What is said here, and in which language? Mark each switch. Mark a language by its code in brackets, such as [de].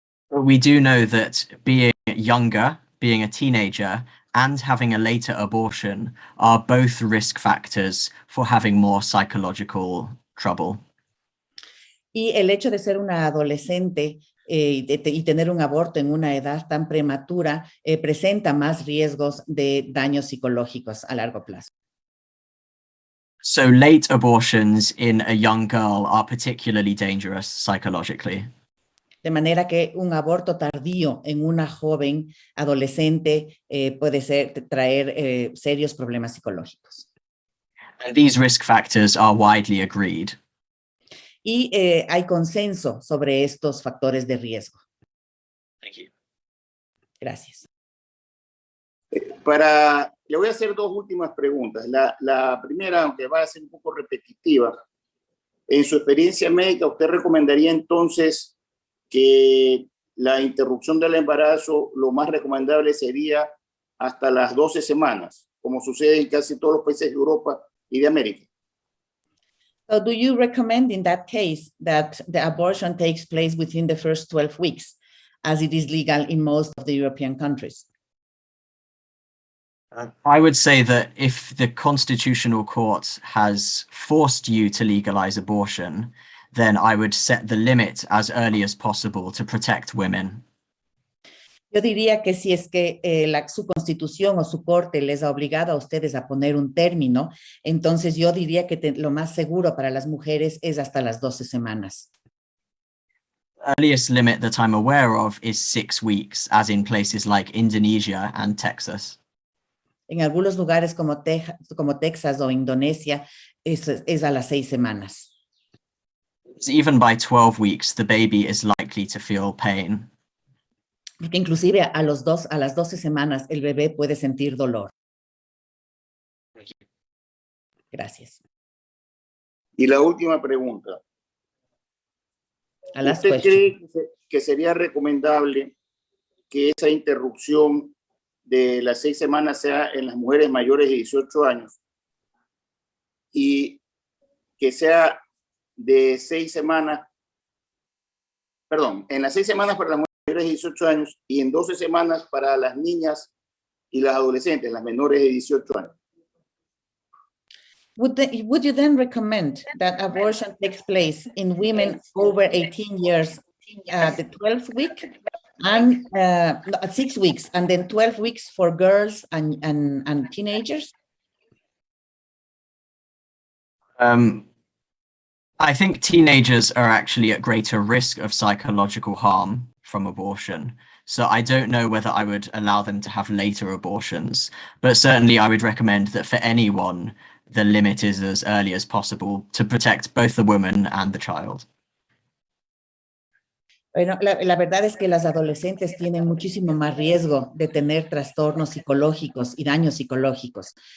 [en] We do know that being younger, being a teenager, and having a later abortion are both risk factors for having more psychological trouble. [es] Y el hecho de ser una adolescente y tener un aborto en una edad tan prematura presenta más riesgos de daños psicológicos a largo plazo. [en] So late abortions in a young girl are particularly dangerous psychologically. [es] De manera que un aborto tardío en una joven adolescente puede traer serios problemas psicológicos. [en] And these risk factors are widely agreed. [es] Y hay consenso sobre estos factores de riesgo. [en] Thank you. [es] Gracias. Le voy a hacer dos últimas preguntas. La primera, aunque va a ser un poco repetitiva, en su experiencia médica, ¿usted recomendaría entonces que la interrupción del embarazo, lo más recomendable sería hasta las 12 semanas, como sucede en casi todos los países de Europa y de América? [en] So do you recommend in that case that the abortion takes place within the first 12 weeks, as it is legal in most of the European countries? I would say that if the Constitutional Court has forced you to legalize abortion, then I would set the limit as early as possible to protect women. [es] Yo diría que si es que su constitución o su corte les ha obligado a ustedes a poner un término, entonces yo diría que lo más seguro para las mujeres es hasta las 12 semanas. [en] The earliest limit that I'm aware of is 6 weeks, as in places like Indonesia and Texas. [es] En algunos lugares como Texas o Indonesia es a las 6 semanas. [en] Even by 12 weeks, the baby is likely to feel pain. [es] Porque inclusive a las 12 semanas el bebé puede sentir dolor. Gracias. Y la última pregunta. ¿Usted cree que sería recomendable que esa interrupción de las 6 semanas sea en las mujeres mayores de 18 años y que sea de 6 semanas, perdón, en las 6 semanas para las mujeres de 18 años y en 12 semanas para las niñas y las adolescentes, las menores de 18 años? [en] Would you then recommend that abortion takes place in women over 18 years, the 12th week, and 6 weeks, and then 12 weeks for girls and teenagers? I think teenagers are actually at greater risk of psychological harm from abortion. So I don't know whether I would allow them to have later abortions, but certainly I would recommend that for anyone, the limit is as early as possible to protect both the woman and the child. [es] Bueno, la verdad es que las adolescentes tienen muchísimo más riesgo de tener trastornos psicológicos y daños psicológicos.